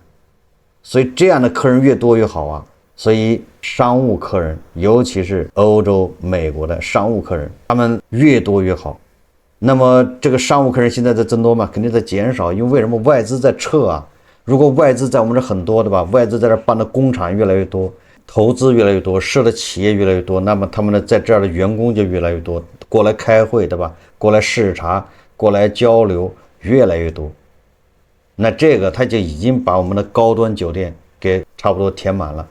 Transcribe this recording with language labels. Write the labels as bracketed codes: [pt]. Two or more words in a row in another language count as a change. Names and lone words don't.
[zh] 所以這樣的客人越多越好啊。所以商務客人，尤其是歐洲、美國的商務客人，他們越多越好。那麼這個商務客人現在在增多嘛，肯定在減少，因為什麼？外資在撤啊。如果外資在我們這很多，对吧？外資在這辦的工廠越來越多，投資越來越多，設的企業越來越多，那麼他們的在這兒的員工就越來越多，過來開會，對吧？過來視察，過來交流，越來越多。那這個他就已經把我們的高端酒店給差不多填滿了。